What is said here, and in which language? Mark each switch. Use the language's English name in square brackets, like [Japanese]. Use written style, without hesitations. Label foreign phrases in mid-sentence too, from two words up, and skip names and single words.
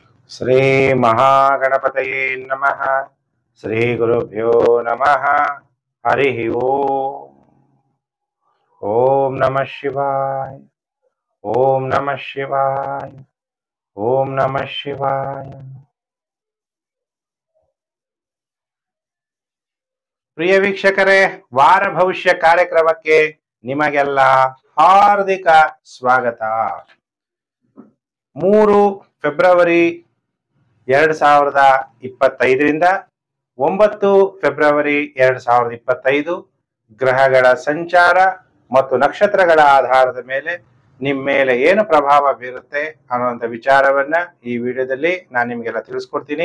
[Sanskrit] ಶ್ರೀ ಮಹಾಗಣಪತಯೇ ನಮಃ. ಶ್ರೀ ಗುರುಭ್ಯೋ ನಮಃ. ಹರಿ ಓಂ. ಓಂ ನಮಃ ಶಿವಾಯ. ಓಂ ನಮಃ ಶಿವಾಯ. ಓಂ ನಮಃ ಶಿವಾಯ. [Kannada] ಪ್ರಿಯ ವೀಕ್ಷಕರೇ, ವಾರ ಭವಿಷ್ಯ ಕಾರ್ಯಕ್ರಮಕ್ಕೆ ನಿಮಗೆಲ್ಲ ಹಾರ್ದಿಕ ಸ್ವಾಗತ. 3 ಫೆಬ್ರವರಿ 2025ರಿಂದ 9 ಫೆಬ್ರವರಿ 2025 ಗ್ರಹಗಳ ಸಂಚಾರ ಮತ್ತು ನಕ್ಷತ್ರಗಳ ಆಧಾರದ ಮೇಲೆ ನಿಮ್ಮ ಮೇಲೆ ಏನು ಪ್ರಭಾವ ಬೀರುತ್ತೆ ಅನ್ನುವಂಥ ವಿಚಾರವನ್ನ ಈ ವಿಡಿಯೋದಲ್ಲಿ ನಾನು ನಿಮಗೆಲ್ಲ ತಿಳಿಸ್ಕೊಡ್ತೀನಿ.